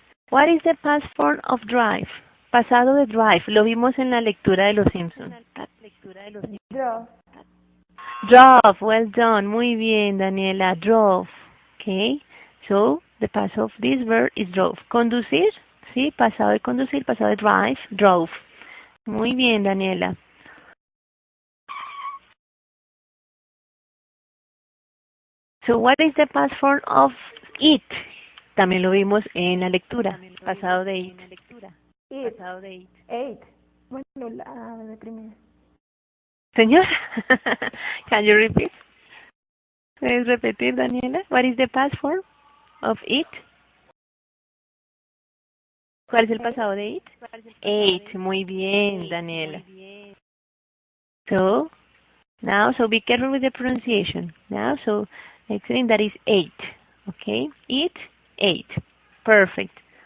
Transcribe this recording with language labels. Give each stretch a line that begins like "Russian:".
English: What is the past form of drive?
Spanish: Pasado de drive. Lo vimos en la lectura de Los Simpsons.
English: Drove. Drove. Well done.
Spanish: Muy bien,
English: Daniela. Drove. Okay. So, the past of this verb is drove.
Spanish: Conducir. Sí, pasado de conducir, pasado de drive. Drove. Muy bien, Daniela.
English: So, what is the past form of eat?
Spanish: También lo vimos en la lectura. Pasado de eat. Eat. Ate. Bueno, la primera.
English: Señor, can you repeat?
Spanish: ¿Puedes repetir, Daniela?
English: What is the past form of eat?
Spanish: ¿Cuál es el pasado de eat? Ate. Muy bien, Daniela.
English: So, now, so be careful with the pronunciation. Now, so, excellent, that is ate. Okay? Eat, ate. Perfect.